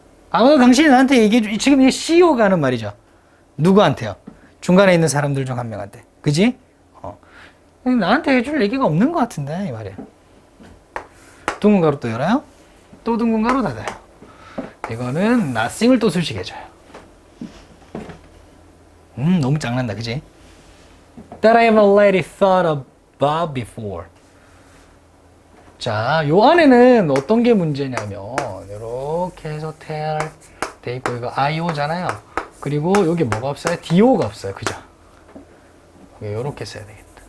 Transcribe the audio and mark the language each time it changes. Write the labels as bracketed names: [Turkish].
[Korean] 아마도 당신이 나한테 얘기해줘. 지금 이게 CEO가 하는 말이죠. 누구한테요? 중간에 있는 사람들 중 한 명한테. 그지? 나한테 해줄 얘기가 없는 것 같은데 이 말이에요. 둥근 가로 또 열어요. 또 둥근 가로 닫아요. 이거는 nothing을 또 술식해줘요. 너무 짱난다. 그지? [English] That I have already thought about before. [Korean] 자, 요 안에는 어떤 게 문제냐면 이렇게 해서 tell 돼 있고 이거 IO잖아요. 그리고 여기 뭐가 없어요? DO가 없어요. 그죠? 이렇게 써야 되겠다.